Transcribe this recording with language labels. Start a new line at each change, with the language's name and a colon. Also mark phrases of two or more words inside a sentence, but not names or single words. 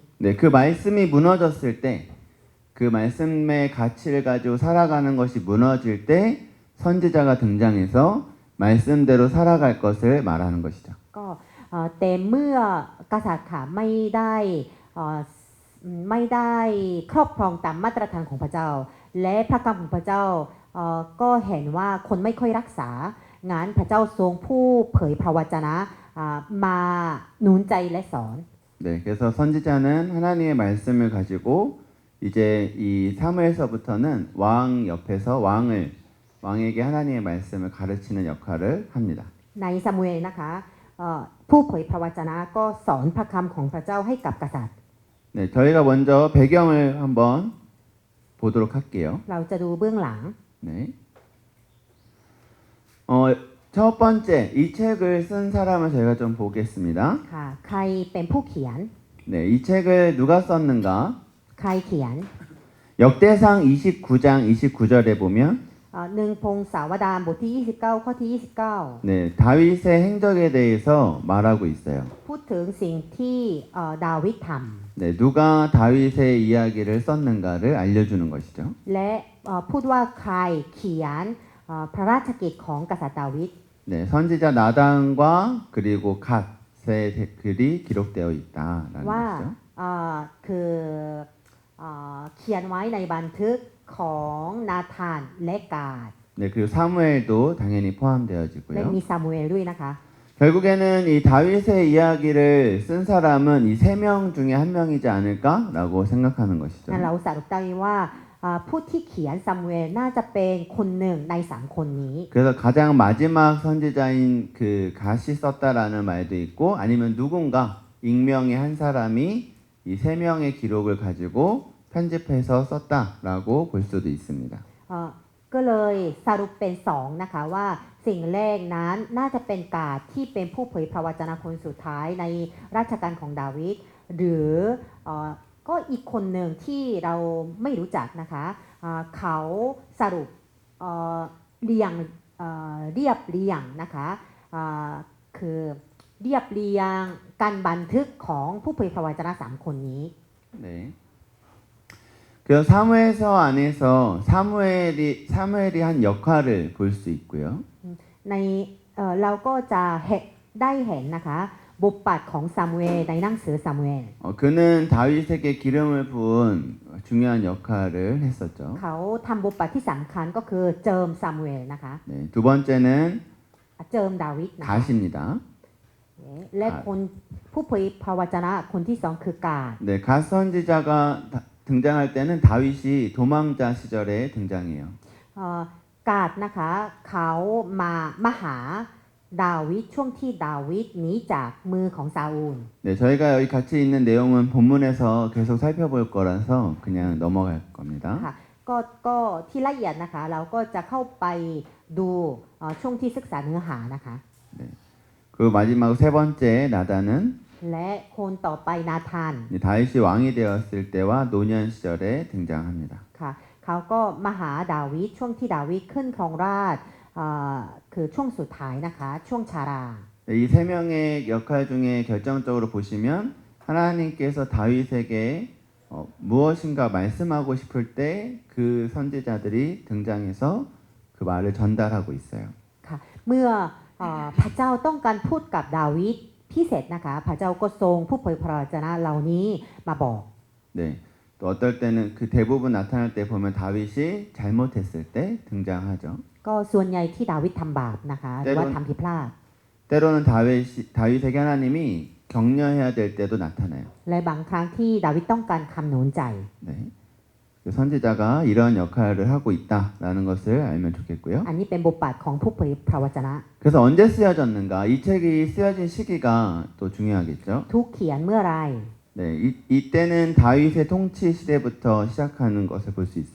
Korean: 네, 그 말씀이 무너졌을 때, 그 말씀의 가치를 가지고 살아가는 것이 무너질 때 선지자가 등장해서 말씀대로 살아갈 것을 말하는 것이죠.
Thai: ก็แต่เมื่อกษัตริย์ค่ะไม่ได้ครอบครองตามมาตรฐานของพระเจ้า และพระคำของพระเจ้าก็เห็นว่าคนไม่ค่อยรักษางั้นพระเจ้าทรงผู้เผยพระวจนะมาหนุนใจและสอน
Korean: 네, 그래서 선지자는 하나님의 말씀을 가지고 이제 이 사무엘서부터는 왕 옆에서 왕에게 하나님의 말씀을 가르치는 역할을 합니다.
Thai: ในซามูเอลนะคะผู้เผยพระวจนะก็สอนพระคำของพระเจ้าให้กับกษัตริย์
Korean: 네, 저희가 먼저 배경을 한번 보도록 할게요.
Thai: เราจะดูเบื้องหลัง
Korean: 네. 첫 번째 이 책을 쓴 사람을 저희가 좀 보겠습니다.
Thai: ค่ะใครเป็นผู้เขียน
Korean: 네, 이 책을 누가 썼는가?
Thai: ใครเขียน
Korean: 역대상 29장 29절에 보면
Thai: หนึ่งพงศาวดารบทที่ 29 ข้อที่ 29
Korean: 네, 다윗의 행적에 대해서 말하고 있어요.
Thai: พูดถึงสิ่งที่ดาวิดท
Korean: 네, 누가 다윗의 이야기를 썼는가를 알려주는 것이죠.
Thai: ำและพูดว่าใครเขียนพระราชกิจของกษัตริย์ดาวิด
Korean: 네, 선지자 나단과 그리고 갓의 글이 기록되어 있다라는
Thai: ว่า
Korean: 것이죠.
Thai: คือเขียนไว้ในบันทึกของนาธานและกาด
Korean: 네, 그리고 사무엘도 당연히
Thai: และ
Korean: 포함되어지고요.
Thai: มีซามูเอลด้วยนะคะ
Korean: 결국에는 이 다윗의 이야기를 쓴 사람은 이 세 명 중에 한 명이지 않을까라고 생각하는 것이죠.
Thai: งั้นเราสรุปได้ว่าผู้ที่เขียนซามูเอลน่าจะเป็นคนหนึ่งใน3คนนี้
Korean: 그래서 가장 마지막 선지자인 그 갓이 썼다라는 말도 있고 아니면 누군가 익명의 한 사람이 이 세 명의 기록을 가지고 편집해서 썼다라고 볼 수도 있습니다.
Thai: ก็เลยสรุปเป็น2นะคะว่าสิ่งแรกนั้นน่าจะเป็นกาดที่เป็นผู้เผยพระวจนะคนสุดท้ายในราชการของดาวิดหรือก็อีกคนหนึ่งที่เราไม่รู้จักนะคะเขาสรุปเรียบเรียงนะคะคือเรียบเรียงการบันทึกของผู้เผยพระวจนะ3คนนี้
Korean: 네. 그래서 사무엘서 안에서 사무엘이 한 역할을 볼 수 있고요.
Thai: ในเราก็จะได้เห็นนะคะบทบาทของซามูเอลในหนังสือซามูเอล
Korean: 그는 다윗에게 기름을 부은 중요한 역할을 했었죠.
Thai: เขาทำบทบาทที่สำคัญก็คือเจิมซามูเอลนะคะ
Korean: 네, 두 번째는
Thai: เจิมดาวิดนะคะ
Korean: 갓입니다.
Thai: และคนผู้เผยพระวจนะคนที่2คือกาด
Korean: 네, 갓 선지자가 등장할 때는 다윗이 도망자 시절에 등장해요.
Thai: กาดนะคะเขามาหาดาวิดช่วงที่ดาวิดหนีจากมือของซาอูล
Korean: 네, 저희가 여기 같이 있는 내용은 본문에서 계속 살펴볼 거라서 그냥 넘어갈 겁니다.
Thai: ค่ะก็ที่ละเอียดนะคะเราก็จะเข้าไปดูช่วงที่ศึกษาเนื้อหานะคะ
Korean: 네. 그리고 마지막 세 번째 나단은
Thai: และคนต่อไปนาธาน
Korean: 다윗이 왕이 되었을 때와 노년 시절에 등장합니다.
Thai: ค่ะเขาก็มาหาดาวิดช่วงที่ดาวิดขึ้นครองราชย์คือช่วงสุดท้ายนะคะช่วงชารา
Korean: 이 세 명의 역할 중에 결정적으로 보시면 하나님께서 다윗에게 무엇인가 말씀하고 싶을 때 그 선지자들이 등장해서 그 말을 전달하고 있어요.
Thai: ค่ะเมื่อพระเจ้าต้องการพูดกับดาวิดพิเศษนะคะพระเจ้าก็ทรงผู้เผยพระวจนะเหล่านี้มาบอก
Korean: 네. 또 어떨 때는 그 대부분 나타날 때 보면 다윗이 잘못했을 때 등장하죠.
Thai: ก็ส่วนใหญ่ที่ดาวิดทำบาปนะคะหรือว่าทำผิดพลาด
Korean: 때로는 다윗에게 하나님이 격려해야 될 때도 나타나요.
Thai: และบางครั้งที่ดาวิดต้องการคำหนุนใจ
Korean: 네. 그 선지자가 이런 역할을 하고 있다라는 것을 알면 좋겠고요.
Thai: อันนี้เป็นบทบาทของผู้เผยพระวจนะ
Korean: 그래서 언제 쓰여졌는가? 이 책이 쓰여진 시기가 또 중요하겠죠.
Thai: ทุกเขียนเมื่อไร
Korean: 네, 이때는 다윗의 통치 시대부터 시작하는 것을 볼 수 있어요.